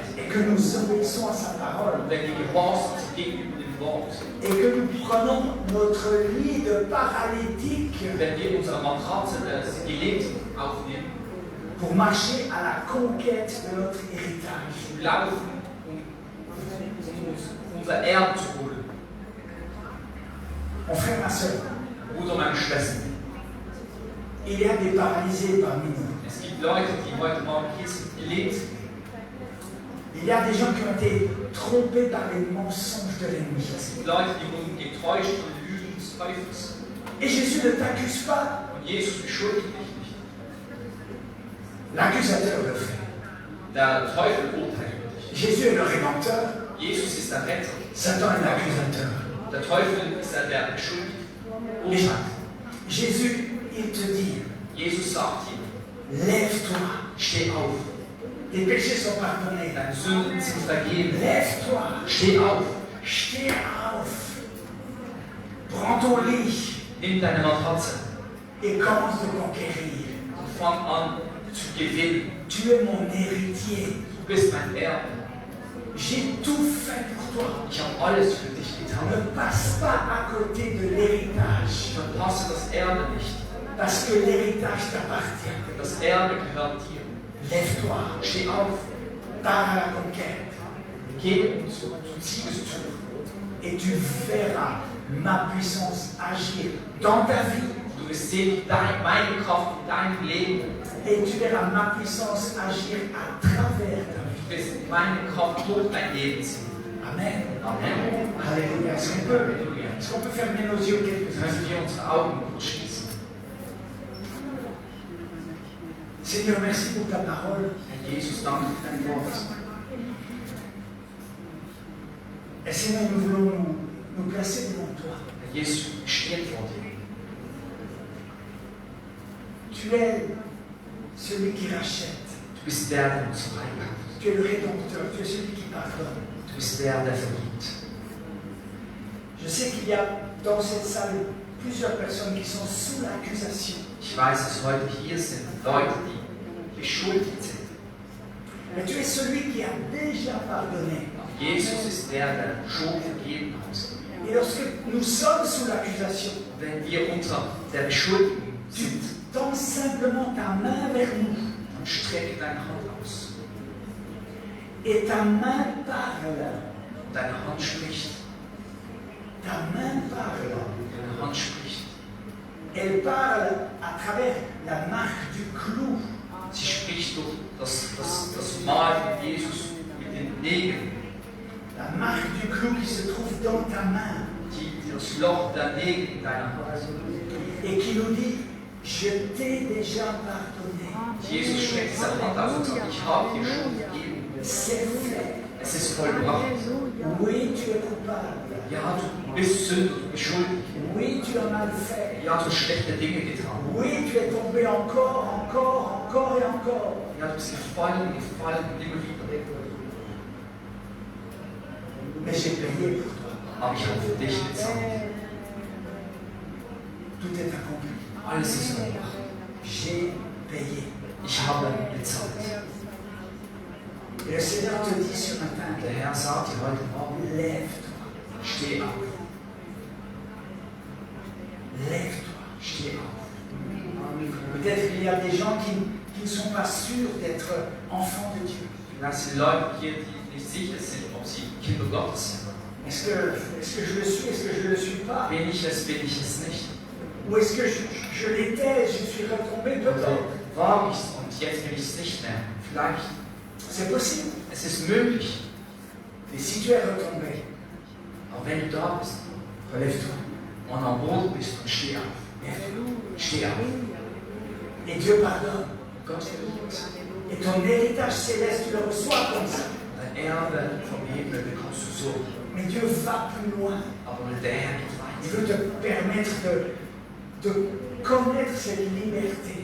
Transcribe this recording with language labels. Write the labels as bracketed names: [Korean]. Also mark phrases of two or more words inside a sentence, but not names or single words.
[French] et que nous obéissons à sa parole [German] Und wenn wir gehorsam sind gegenüber dem Wort. [French] et que nous prenons notre lit de paralytique [German] Wenn wir unsere Matratze, das Gelähmte aufnehmen, [French] pour marcher à la conquête de notre héritage. [German] zu laufen, um unser Erbe zu holen. [French] Mon frère, ma soeur, [German] Bruder, meine Schwester, [French] il y a des paralysés parmi nous. [German] es gibt Leute, die heute Morgen hier sind, gelähmt. [French] Il y a des gens qui ont été trompés par les mensonges de l'ennemi. [German] Es gibt Leute, die wurden getäuscht von den Lügen des Teufels. [French] Et Jésus ne t'accuse pas. [German] Und Jesus beschuldigt dich nicht. [French] L'accusateur le fait. [German] Der Teufel urteilt über dich. [French] Jésus est le rédempteur. [German] Jesus ist der Retter. [French] Satan est l'accusateur. [German] Der Teufel ist der beschuldigt. [French] Et [German] Urteilt. [French] Jésus, il te dit, [German] Jesus sagt dir, [French] lève-toi. [German] steh auf. [French] Tes péchés sont pardonnés. [German] Deine Sünden sind vergeben. [French] Lève-toi. [German] Steh auf. Steh auf. [French] Prends ton lit [German] Nimm deine Matratze [French] et commence de conquérir. [German] und fang an zu gewinnen. [French] Tu es mon héritier. [German] Du bist mein Erbe. [French] J'ai tout fait pour toi. [German] Ich habe alles für dich getan. [French] Ne passe pas à côté de l'héritage. [German] Verpasse das Erbe nicht. [French] Parce que l'héritage t'appartient. [German] Das Erbe gehört dir. [French] Lève-toi. [German] Steh auf. [French] Pars à la conquête. [German] Geh zum Siegeszug. [French] Et tu verras ma puissance agir dans ta vie. [German] Du wirst sehen, meine Kraft in deinem Leben. [French] Et tu verras ma puissance agir à travers ta vie. [German] Du wirst meine Kraft durch dein Leben sehen. [French] Amen. [German] Amen. [French] Alléluia. Est-ce qu'on peut fermer nos yeux quelques [German] Können [French] instants? [German] wir unsere Augen kurz schließen. [French] Seigneur, merci pour ta parole. [German] Herr Jesus, danke für dein Wort. [French] Et Seigneur, nous voulons nous placer devant toi. [German] Herr Jesus, wir stehen vor dir. [French] Tu es celui qui rachète. [German] Du bist der, der uns freikauft. [French] Tu es le rédempteur. Tu es celui qui pardonne. [German] Du bist der, der vergibt. [French] Je sais qu'il y a dans cette salle plusieurs personnes qui sont sous l'accusation. [German] Ich weiß, dass heute hier sind Leute, die beschuldigt sind. [French] Mais tu es celui qui a déjà pardonné. [German] Jesus ist der, der schon vergeben hat. [French] Et lorsque nous sommes sous l'accusation, [German] Wenn wir unter der Beschuldigung [French] tu [German] sind, [French] tends simplement ta main vers nous. [German] dann strecke deine Hand aus. [French] Et ta main parle. [German] Und deine Hand spricht. [French] Ta main parle. [German] Deine Hand spricht. [French] Elle parle à travers la marque du clou. [German] Sie spricht durch das Mal von Jesus mit den Nägeln. [French] La marque du clou qui se trouve dans ta main. [German] Das Loch der Nägel in deiner Hand. [French] Et qui nous dit, je t'ai déjà pardonné. [German] Jesus streckt seine Hand aus und sagt, ich habe dir schon vergeben. [French] C'est fait. [German] Es ist vollbracht. [French] Oui, tu es coupable. [German] Ja, du bist Sünder, du bist schuldig. [French] Oui, tu as mal fait. [German] Ja, du hast schlechte Dinge getan. [French] Oui, tu es tombé encore et encore. [German] Ja, du bist gefallen und immer wieder. [French] Mais j'ai payé pour toi. [German] Aber ich habe für dich bezahlt. [French] Tout est accompli. [German] Alles ist vollbracht. [French] J'ai payé. [German] Ich habe bezahlt. [French] Et le Seigneur te dit ce matin, [German] Der Herr sagt dir heute Morgen, [French] lève-toi, [German] steh auf, [French] lève-toi. [German] steh auf. [French] Peut-être qu'il y a des gens qui ne sont pas sûrs d'être enfants de Dieu. [German] Vielleicht sind Leute hier, die nicht sicher sind, ob sie Kinder Gottes sind. [French] Est-ce que je le suis, est-ce que je ne le suis pas? [German] Bin ich es nicht? [French] Ou est-ce que je l'étais, je suis retombé [German] Oder [French] peut-être? [German] war ich's und jetzt bin ich es nicht mehr? Vielleicht. [French] C'est possible. [German] Es ist möglich. [French] Et si tu es retombé, [German] Aber wenn du da bist [French] relève-toi. [German] und am Boden bist und steh auf. Steh auf. [French] Et Dieu pardonne. [German] Gott vergibt. [French] Et ton héritage céleste, tu le reçois comme ça. [German] Dein Erbe vom Himmel bekommst du so. [French] Mais Dieu va plus loin. [German] Aber der Herr geht [French] Il [German] weiter. [French] veut te permettre de connaître cette liberté